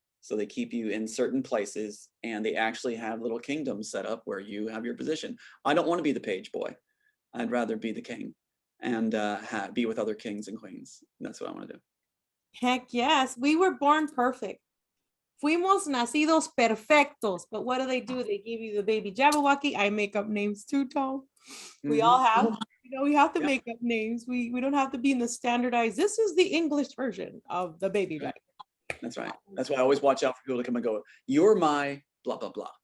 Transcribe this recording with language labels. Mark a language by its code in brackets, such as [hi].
[en] So they keep you in certain places, and they actually have little kingdoms set up where you have your position. I don't want to be the page boy. I'd rather be the king and be with other kings and queens. That's what I want to do. heck yes, we were born perfect. [es] Fuimos nacidos perfectos. [en] But what do? They give you the baby Jabberwocky. I make up names too, Tom. We all have. We have to make up names. We don't have to be in the standardized. This is the English version of the baby Jabberwocky. That's right. That's why I always watch out for people to come and go, "You're my blah, blah, blah."